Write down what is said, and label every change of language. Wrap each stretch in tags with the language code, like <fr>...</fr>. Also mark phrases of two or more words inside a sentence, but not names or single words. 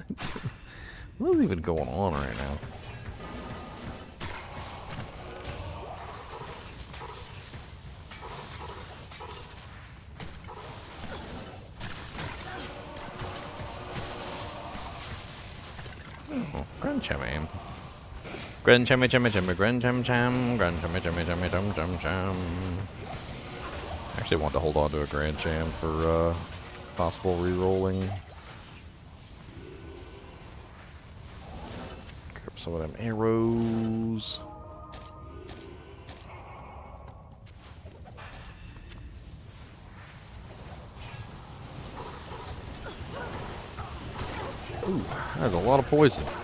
<en>What is even going on right now? Oh, Grand Cham. Grand Cham Cham, Grand Cham Cham, Grand Cham Cham Cham Cham Cham. Actually want to hold on to a Grand Cham for possible rerolling. Grab some of them arrows. Ooh, that's a lot of poison.</en>